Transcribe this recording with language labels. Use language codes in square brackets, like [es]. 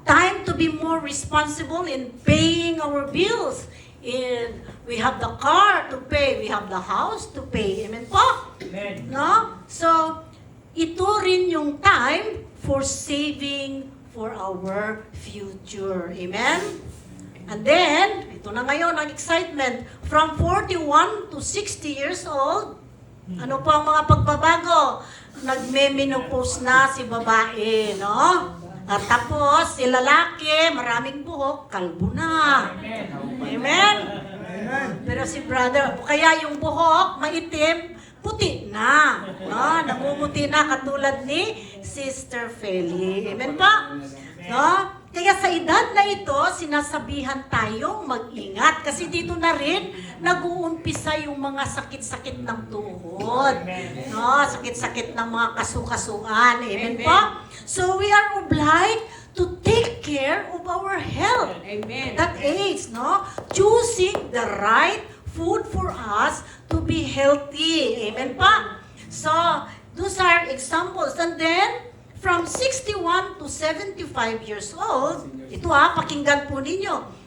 [en] Time to be more responsible in paying our bills. We have the car to pay. We have the house to pay. Amen po? Amen. No? So, [tl] ito rin yung [en] time for saving for our future. Amen? [tl] And then, ito na ngayon ang excitement. From 41 to 60 years old, ano po ang mga pagbabago? Nagme-menopause na si babae, no? At tapos, si lalaki, maraming buhok, kalbo na. Amen? Pero si brother, kaya yung buhok, maitim, puti na. No? Namumuti na katulad ni Sister Feli. Amen pa? No? Kaya sa edad na ito, sinasabihan tayong mag-ingat. Kasi dito na rin, nag-uumpisa yung mga sakit-sakit ng tuhod. No? Sakit-sakit ng mga kasukasuan. Amen po? [en] So we are obliged to take care of our health. Amen. That age, no? Choosing the right food for us to be healthy. Amen pa? So, those are examples. And then, from 61 to 75 years old, ito pakinggan po ninyo.